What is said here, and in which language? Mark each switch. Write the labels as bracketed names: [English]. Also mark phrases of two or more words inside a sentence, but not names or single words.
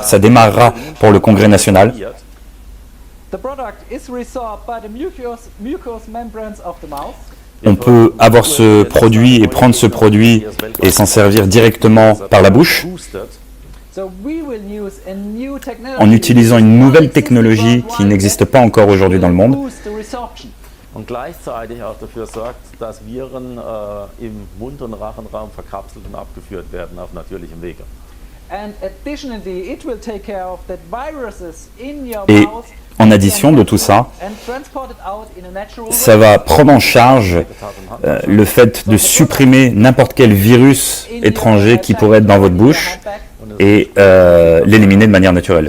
[French] Ça démarrera pour le Congrès national. On peut avoir ce produit et prendre ce produit et s'en servir directement par la bouche, en utilisant une nouvelle technologie qui n'existe pas encore aujourd'hui dans le monde. [German] Und gleichzeitig auch dafür sorgt, dass Viren im Mund- und Rachenraum verkapselt und abgeführt werden auf natürlichem Wege. [French] Et en addition de tout ça, ça va prendre en charge le fait de supprimer n'importe quel virus étranger qui pourrait être dans votre bouche et l'éliminer de manière naturelle.